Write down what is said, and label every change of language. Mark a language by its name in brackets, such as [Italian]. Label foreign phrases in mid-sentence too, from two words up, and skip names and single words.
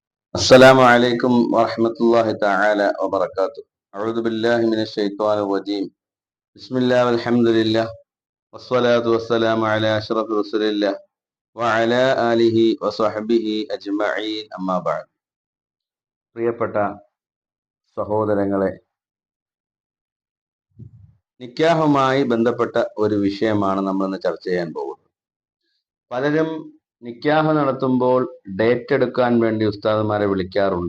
[Arabic] السلام عليكم ورحمة الله تعالى وبركاته. أعوذ بالله من الشيطان الرجيم. بسم الله والحمد لله والصلاة والسلام على أشرف رسول الله وعلى آله وصحبه أجمعين أما بعد. [Malayalam] പ്രിയപ്പെട്ട സഹോദരങ്ങളെ, നിക്കാഹുമായി ബന്ധപ്പെട്ട ഒരു വിഷയമാണ് നമ്മൾ ഇന്ന് ചർച്ച ചെയ്യാൻ പോകുന്നത്. പലരും നിക്കാഹ് നടത്തുമ്പോൾ ഡേറ്റ് എടുക്കാൻ വേണ്ടി ഉസ്താദുമാരെ വിളിക്കാറുണ്ട്.